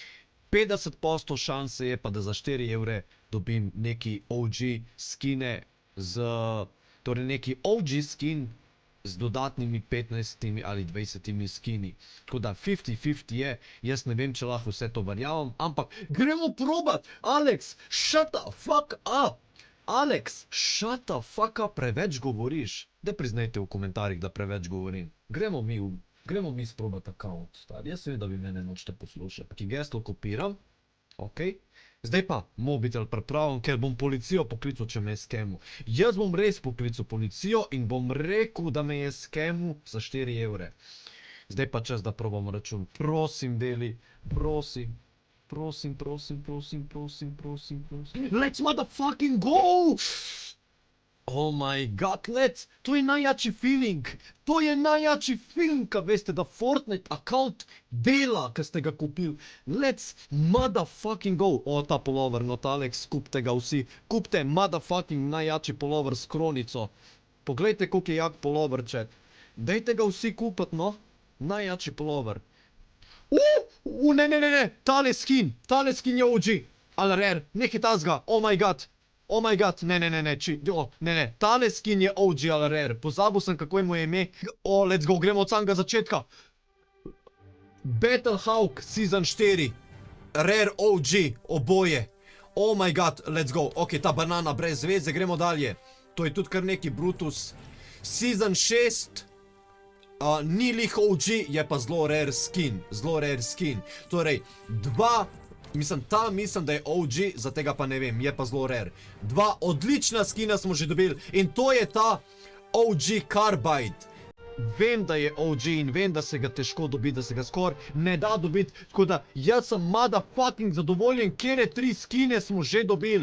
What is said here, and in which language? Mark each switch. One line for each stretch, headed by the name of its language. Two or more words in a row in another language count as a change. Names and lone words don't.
Slovenian: 50% šanse je pa, da za 4 evre dobim neki OG skine, torej neki OG skin z dodatnimi 15 ali 20 skini. Tako da 50-50 je, jaz ne vem, če lahko vse to verjamem, ampak gremo probat! Alex, shut
English: the fuck up! Alex, shut the fuck up,
Slovenian: preveč govoriš. Daj priznajte v komentarjih, da preveč govorim. Gremo mi sprobat account, stari. Jaz vem, da vi mene nočete poslušati. Ki geslo kopiram, ok. Zdaj pa mobitel pripravim, ker bom policijo poklical, če me je skemil. Jaz bom res poklical policijo in bom rekel, da me je skemil za 4 evre. Zdaj pa čas, da probam račun. Prosim, deli, prosim. Prosim.
English: Let's motherfucking go! Oh my god, let's!
Slovenian: To je najjači feeling! To je najjači feeling, ka veste, da Fortnite account dela, ka ste ga kupili. Let's motherfucking go! O, ta pullover, Notalex, kupte ga vsi.
English: Kupte motherfucking
Slovenian: najjači pullover s kronico. Poglejte, koliko je jak pullover, chat. Dejte ga vsi kupiti, no. Najjači pullover. Ne, tale skin je OG, ali rare, nekaj tazga,
English: oh my god,
Slovenian: ne, tale skin je OG, ali rare, pozabil sem, kako je mu ime,
English: let's go,
Slovenian: gremo od samega začetka. Battlehawk Season 4, rare OG, oboje,
English: oh my god, let's go,
Slovenian: ok, ta banana brez veze, gremo dalje, to je tudi kar neki Brutus, Season 6, ni lih OG, je pa zelo rare skin, torej, mislim, da je OG, za tega pa ne vem, je pa zelo rare. 2 odlična skina smo že dobili in to je ta OG Carbide. Vem, da je OG in vem, da se ga težko dobi, da se ga skoraj ne da dobiti, tako da jaz sem motherfucking zadovoljen, kjere 3 skine smo že dobili.